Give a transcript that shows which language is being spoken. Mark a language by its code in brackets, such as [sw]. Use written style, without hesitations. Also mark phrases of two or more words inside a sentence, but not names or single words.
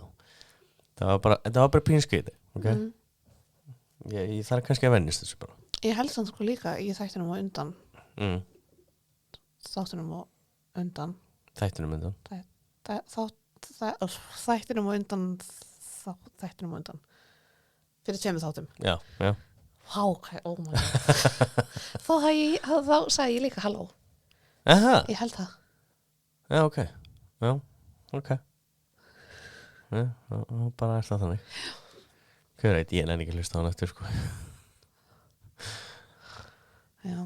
[is] Þetta var bara pínskriði, ok? Ég þarf kannski að vennist þessu bara. Ég held samt sko líka í þættinum og undan. Mm. Þáttunum og undan. Þættinum undan. Þættinum og undan. Þættinum og undan. Fyrir tveimur þáttum. Já, já. Vá, [en] oh my god. [is] Þá sagði ég líka halló. Aha, Ég held það. já, ok. Já, ok. Já, bara er það þannig. Hver veit, ég nenni ekki að hlusta á hann eftir, sko. Já.